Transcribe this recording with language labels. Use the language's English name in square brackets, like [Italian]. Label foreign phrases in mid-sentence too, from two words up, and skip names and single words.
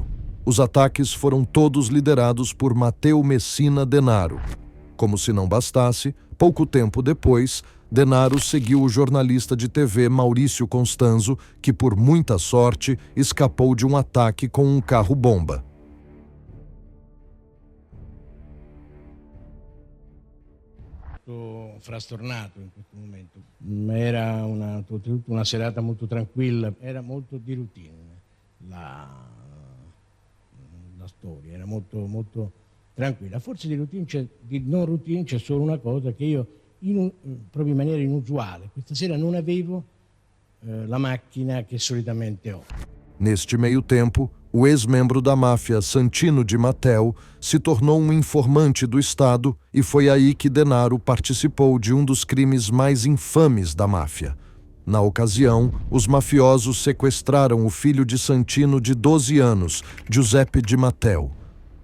[Portuguese] Os ataques foram todos liderados por Matteo Messina Denaro. Como se não bastasse, pouco tempo depois, Denaro seguiu o jornalista de TV Maurício Constanzo, que por muita sorte escapou de um ataque com um carro-bomba. [Italian] Frastornato in questo momento. Era una serata molto tranquilla, era molto di routine la storia, era molto tranquilla. Forse di non routine c'è solo una cosa che io proprio in maniera inusuale questa sera non avevo la macchina che solitamente ho. [Portuguese] Neste meio tempo, o ex-membro da máfia Santino Di Matteo se tornou um informante do Estado e foi aí que Denaro participou de um dos crimes mais infames da máfia. Na ocasião, os mafiosos sequestraram o filho de Santino de 12 anos, Giuseppe Di Matteo.